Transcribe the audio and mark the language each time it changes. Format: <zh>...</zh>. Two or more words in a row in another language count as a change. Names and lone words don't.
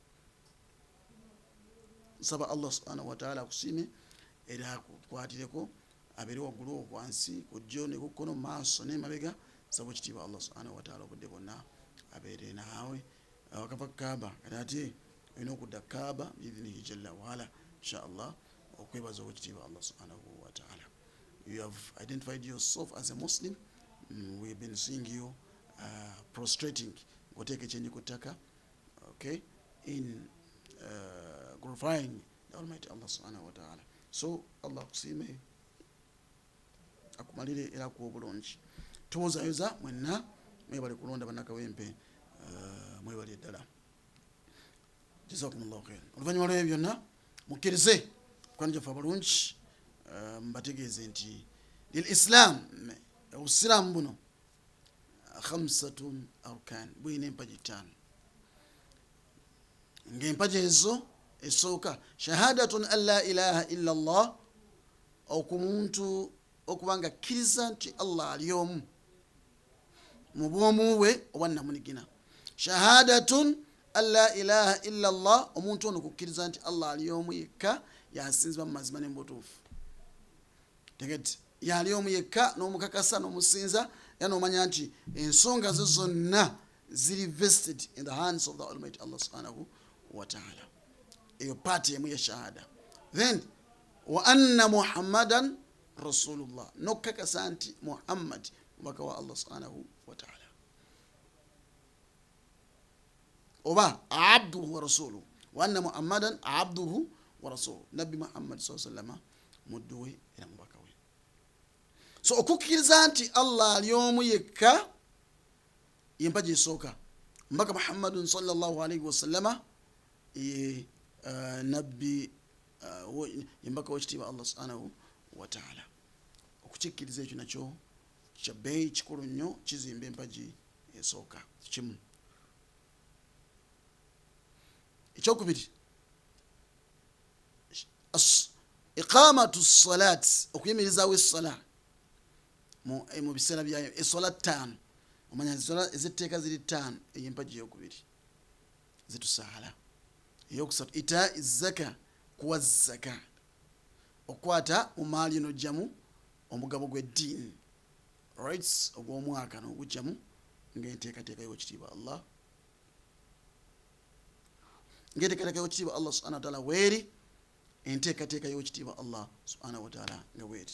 <lg>Nsaba Allah</lg> <ar>سبحانه وتعالى</ar> <lg>akusiime era akukwatireko abeere waggulu wansi ku jjo ne ku kkono mu maaso n'emabega. Nsaba ekitiibwa Allah</lg> <ar>سبحانه وتعالى</ar> <lg>obudde bwonna abeere naawe wakava Kaaba kati ate olina okudda Kaaba</lg> <ar>بإذنه جل وعلا إن شاء الله</ar> <lg>okwebaza ekitiibwa Allah</lg> <ar>سبحانه وتعالى.</ar> <en>You have identified yourself as a Muslim. We have been seeing you prostrating</en> <lg>ng'oteeka ekyenyi ku ttaka,</lg> <en>okay, in glorifying the Almighty Allah</en> <ar>سبحانه وتعالى.</ar> <lg>So Allah akusiime akumalire era akuwa obulungi. Tubozaayoza mwenna mwebale kulonda bannakawempe, mwebale ddala.</lg> <ar>جزاكم الله خيرا.</ar> <lg>Oluvannyuma lw'ebyo byonna mukkirize kwani gyaffe abalungi mbategeeze nti</lg> <ar>للإسلام</ar> <lg>obusiraamu buno 5 arkan buyina empagi 5 ng'empagi ezo esooka</lg> <ar>شهادة أن لا إله إلا الله,</ar> <lg>okumuntu okubanga akkiriza nti Allah ali omu mu bwomu bwe oba namunigina.</lg> <ar>شهادة أن لا إله إلا الله,</ar> <lg>omuntu ono kukkiriza nti Allah ali omu yekka yasinzibwa mu mazima n'embutuufu. Tegete yali omu yekka n'omukakasa n'omusinza era n'omanya nti ensonga ze zonna ziri</lg> <en>vested in the hands of the Almighty Allah</en> <ar>سبحانه وتعالى.</ar> <lg>Eyo paati emu ya shahada.</lg> <ar>Then وأن محمدا رسول الله,</ar> <lg>n'okukakasa nti Muhammad mubaka wa Allah</lg> <ar>سبحانه وتعالى</ar> <lg>oba</lg> <ar>عبده ورسوله. وأن محمدا عبده ورسوله,</ar> <lg>nabbi Muhammad</lg> <ar>صلى الله عليه وسلم</ar> <lg>muddu we era mubaka we. So okukkiriza nti Allah ali omu yekka yempagi esooka. Mbaka Muhammadun</lg> <ar>صلى الله عليه وسلم</ar> <lg>ye nabbi yembaka w'ekitiibwa Allah</lg> <ar>سبحانه وتعالى.</ar> <lg>Okukikkiriza ekyo nakyo kya bbeeyi kikulu nnyo, kizimba empagi esooka kimu. Ekyokubiri</lg> <ar>إقامة الصلاة,</ar> <lg>okuyimirizaawo essala mu biseera byayo. Essola 5 omanya essola ezitteeka ziri 5, ey'empagi eyokubiri zitusaala. Eyokusatu</lg> <ar>إيتاء الزكاة,</ar> <lg>kuwa zaka, okwata mu maali n'ojjamu omugabo gw'eddiini, rights ogw'omwaka n'ogujjamu ng'enteekateeka y'ekitiibwa Allah, ng'enteekateeka y'ekitiibwa Allah</lg> <ar>سبحانه وتعالى</ar> <lg>weeri, enteekateeka y'ekitiibwa Allah</lg> <ar>سبحانه وتعالى</ar> <lg>nga weeri.</lg>